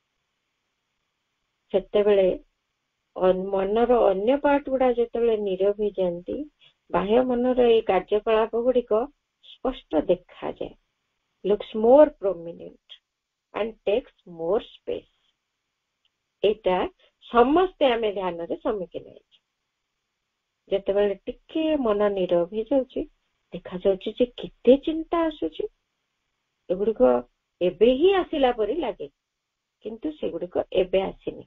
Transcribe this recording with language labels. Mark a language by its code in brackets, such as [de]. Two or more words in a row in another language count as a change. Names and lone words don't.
[or] ସେତେବେଳେ ମନର ଅନ୍ୟ ପାର୍ଟ ଗୁଡା ଯେତେବେଳେ ନୀରବ ହେଇଯାନ୍ତି, ବାହ୍ୟ ମନର ଏଇ କାର୍ଯ୍ୟକଳାପ ଗୁଡିକ ସ୍ପଷ୍ଟ ଦେଖାଯାଏ, [en] looks more prominent and takes more space. [or] ଏଇଟା ସମସ୍ତେ ଆମେ ଧ୍ୟାନରେ ସମ୍ମୁଖୀନ ହେଇଛୁ। ଯେତେବେଳେ ଟିକେ ମନ ନୀରବ ହେଇଯାଉଛି, ଦେଖାଯାଉଛି ଯେ କେତେ ଚିନ୍ତା ଆସୁଛି, ଏଗୁଡିକ ଏବେ ହିଁ ଆସିଲା ପରି ଲାଗେ, କିନ୍ତୁ ସେଗୁଡିକ ଏବେ ଆସିନି।